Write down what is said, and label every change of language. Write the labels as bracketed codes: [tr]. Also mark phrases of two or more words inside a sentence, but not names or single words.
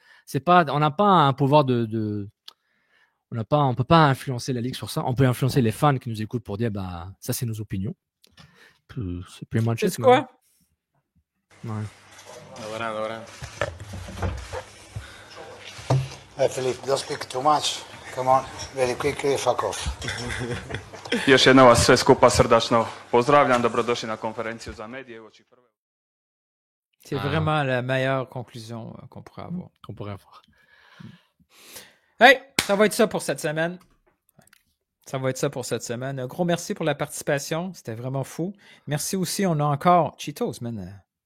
[fr] On n'a pas un pouvoir on peut pas influencer la ligue sur ça. On peut influencer les fans qui nous écoutent pour dire, ça c'est nos opinions. C'est plus much. C'est quoi? Ouais. [en] Hey Philippe, don't speak too much. Come on, very quickly, fuck off. [hr] Još jednom vas sve skupa srdačno pozdravljam, dobrodošli na konferenciju za medije. [fr] C'est vraiment la meilleure conclusion qu'on pourrait avoir. Qu'on pourrait avoir. Hey, ça va être ça pour cette semaine. Un gros merci pour la participation. C'était vraiment fou. Merci aussi. On a encore Cheetos, man.